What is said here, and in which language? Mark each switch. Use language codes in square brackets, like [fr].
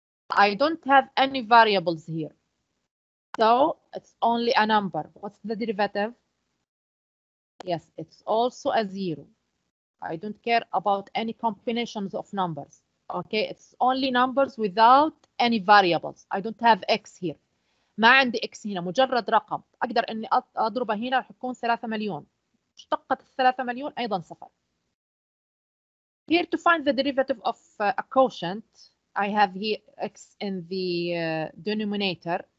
[en] I don't have any variables here. So it's only a number. What's the derivative? Yes, it's also a 0. I don't care about any combinations of numbers. Okay, it's only numbers without any variables. I don't have x here. [ar] ما عندي x هنا، مجرد رقم. أقدر إني أضربه هنا راح يكون 3 مليون. مشتقة 3 مليون أيضا صفر. [en] Here to find the derivative of a quotient, I have here x in the denominator.